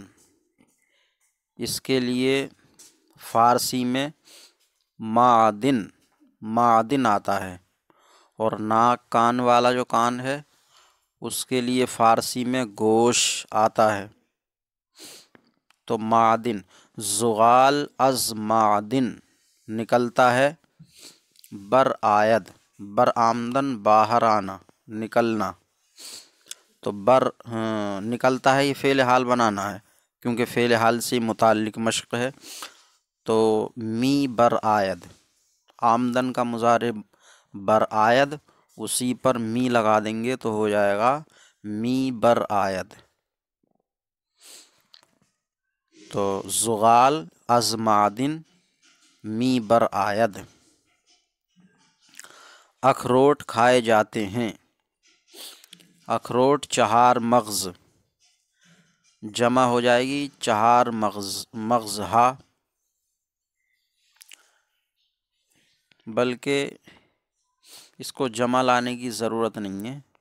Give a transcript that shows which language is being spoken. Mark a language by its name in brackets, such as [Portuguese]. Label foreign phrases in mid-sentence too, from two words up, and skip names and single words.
[Urdu] اس کے لیے فارسی میں معدن آتا ہے، اور ناک کان والا جو کان ہے اس کے لیے فارسی میں گوش آتا ہے۔ تو معدن، [Persian] زغال از معدن [Urdu] نکلتا ہے، برآمدن باہر آنا، نکلنا۔ تو نکلتا ہے یہ فعل حال بنانا ہے کیونکہ فعل حال سے متعلق مشق ہے۔ تو [Persian] می برآید، [Urdu] آمدن کا مضارع برآید، اسی پر می لگا دیں گے تو ہو جائے گا [Persian] می برآید۔ تو زغال از معدن می برآید۔ [Urdu] اخروٹ کھائے جاتے ہیں۔ اخروٹ [Persian] چہار مغز، [Urdu] جمع ہو جائے گی [Persian] چہار مغزہا، [Urdu] بلکہ اس کو جمع لانے کی ضرورت نہیں ہے